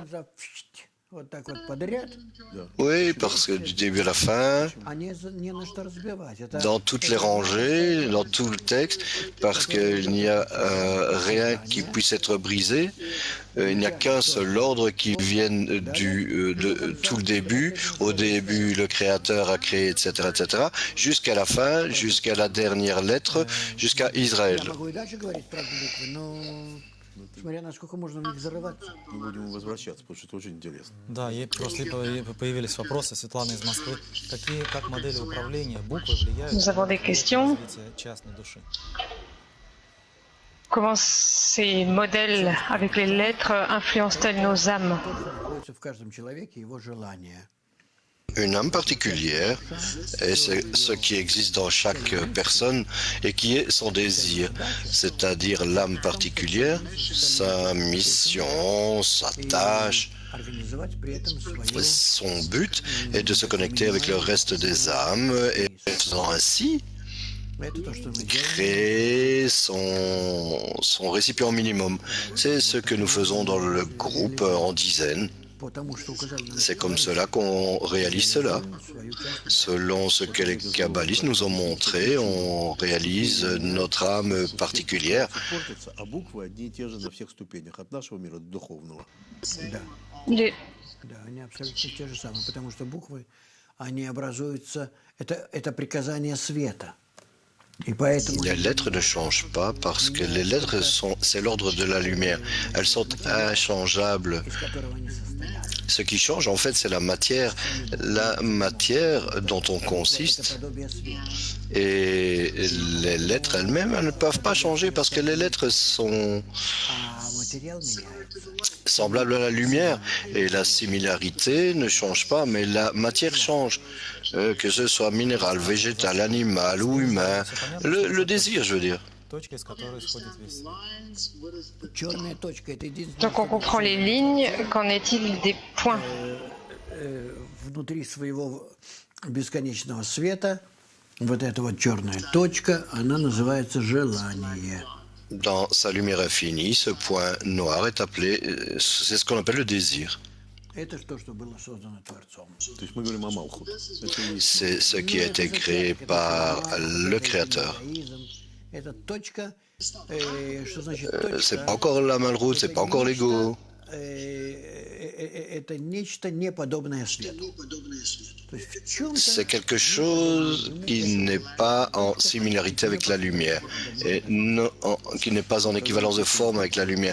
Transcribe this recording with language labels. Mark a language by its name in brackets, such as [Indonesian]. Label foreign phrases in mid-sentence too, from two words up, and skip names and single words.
[French] Oui, parce que du début à la fin, dans toutes les rangées, dans tout le texte, parce qu'il n'y a rien qui puisse être brisé, il n'y a qu'un seul ordre qui vienne de tout le début. Au début, le Créateur a créé, etc., etc., jusqu'à la fin, jusqu'à la dernière lettre, jusqu'à Israël. [Russian] Мы будем возвращаться, потому что это очень интересно. Да, и просто появились вопросы. Светлана из Москвы. Как модели управления буквы влияют [French] Nous avons des questions. [Russian] на развитие частной души? [French] Comment ces modèles avec les lettres influencent-elles nos âmes? [Russian] В каждом человеке его желание. [French] Une âme particulière, et c'est ce qui existe dans chaque personne et qui est son désir, c'est-à-dire l'âme particulière, sa mission, sa tâche, son but est de se connecter avec le reste des âmes et faisant ainsi créer son récipient minimum. C'est ce que nous faisons dans le groupe en dizaines. C'est comme cela qu'on réalise cela. Selon ce que les kabbalistes nous ont montré, on réalise notre âme particulière. [Russian] А буквы одни и те же на всех ступенях, от нашего мира до духовного. [French] Les- [Russian] Да, они абсолютно те же самые, потому что буквы, они образуются, это приказание света. И поэтому... [French] Les lettres ne changent pas parce que les lettres c'est l'ordre de la lumière. Elles sont inchangeables. [Russian] из которого они состоят. [French] Ce qui change, en fait, c'est la matière dont on consiste. [Russian] Это подобие света. [French] Et les lettres elles-mêmes, elles ne peuvent pas changer parce que les lettres sont [Russian] А материал меняется. [French] semblables à la lumière. Et la similarité ne change pas, mais la matière change. Que ce soit minéral, végétal, animal ou humain. Le désir, je veux dire. [Russian] Точка, из которой исходит весь. Черная точка – это единственное, [French] Donc on comprend les lignes. Qu'en est-il des points? [Russian] внутри своего бесконечного света, вот эта вот черная точка, она называется желание. [French] Dans sa lumière infinie, ce point noir est appelé, c'est ce qu'on appelle le désir. [Russian] Это то, что было создано Творцом. То есть мы говорим о Малхут. Это и есть [French] C'est ce qui a été créé par le Créateur. [Russian] Это точка, что значит [French] C'est [Russian] точка? [French] pas encore la malroute, c'est pas encore l'ego. [Russian] Это нечто неподобное свету. То есть в чем-то [French] C'est quelque chose qui n'est pas en similarité avec la lumière et qui n'est pas en équivalence de forme avec la lumière.